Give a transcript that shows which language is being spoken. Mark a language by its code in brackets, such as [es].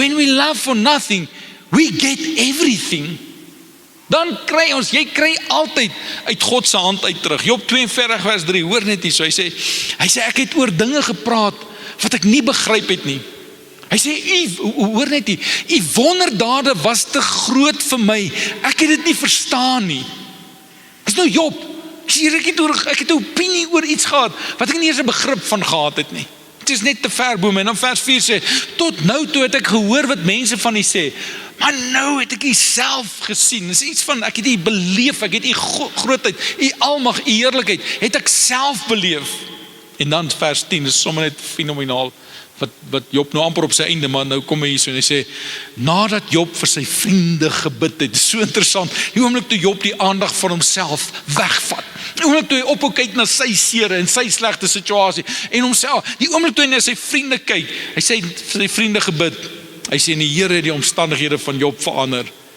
[en] When we love for nothing, we get everything. [af] Dan kry ons, jy kry altyd uit God se hand uit terug. Job 42 vers 3, hoor net hier so, hy sê ek het oor dinge gepraat wat ek nie begryp het nie. Hy sê, hoor net hier, u wonderdade was te groot vir my, ek het dit nie verstaan nie. Dis nou Job, ek het 'n opinie oor iets gehad, wat ek nie eens 'n begrip van gehad het nie. Het is net te ver bo my. En dan vers 4 sê, tot nou toe het ek gehoor wat mense van u sê, maar nou het ek u self gesien. Dis iets van, ek het u beleef, ek het u grootheid, u almag, u heerlikheid, het ek self beleef. En dan vers 10, is sommer net fenomenaal, wat Job nou amper op sy einde, maar nou kom hy hier so en hy sê, nadat Job vir sy vriende gebid het, so interessant, die oomblik toe Job die aandag van homself wegvat, die oomblik toe hy ophou kyk na sy sere en sy slegte situasie, en homself, die oomblik toe hy na sy vriende kyk, hy sê vir sy vriende gebid, hy sê, en die Here het die omstandighede van Job verander,